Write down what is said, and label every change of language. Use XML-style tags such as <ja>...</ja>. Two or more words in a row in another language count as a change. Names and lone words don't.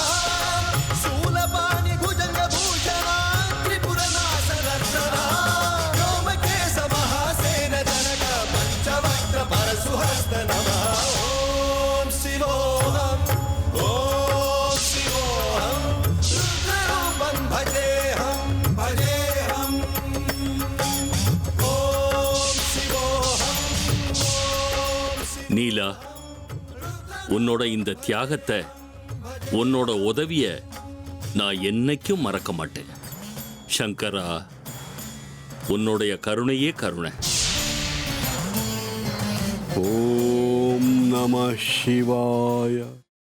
<sa>शूलपाणि भुजंग भूषणा त्रिपुर नाशनर्षणा व्योमकेश महासेन जनक पंचवक्त्र परशुहस्त नमः ओम शिवोऽहम् ओम शिवोऽहम् रुद्ररूपं भजेऽहं भजेऽहम् ओम शिवोऽहम् ओम</sa> <ta>நீலா, உன்னோட இந்த தியாகத்தை, உன்னோட உதவிய நான் என்னைக்கும் மறக்க மாட்டேன். சங்கரா, உன்னுடைய கருணையே கருணை.</ta> <sa>ॐ नमः शिवाय.</sa>